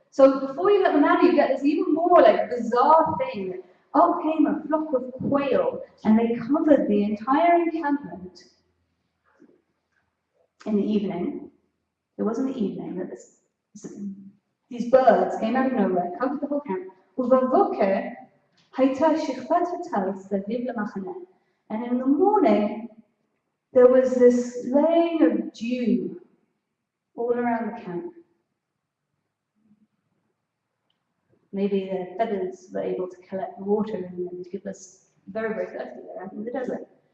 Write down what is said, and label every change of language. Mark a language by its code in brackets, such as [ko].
[en] So before you get the manna, you get this even more like bizarre thing. Up came a flock of quail, and they covered the entire encampment. In the evening, it wasn't the evening that these birds came out of nowhere, covered the whole camp. [he] ובבוקר הייתה שכבת הטל סביב למחנה. [en] And in the morning, there was this laying of dew all around the camp. Maybe the feathers were able to collect the water and keep us very, very thirsty there out in the desert.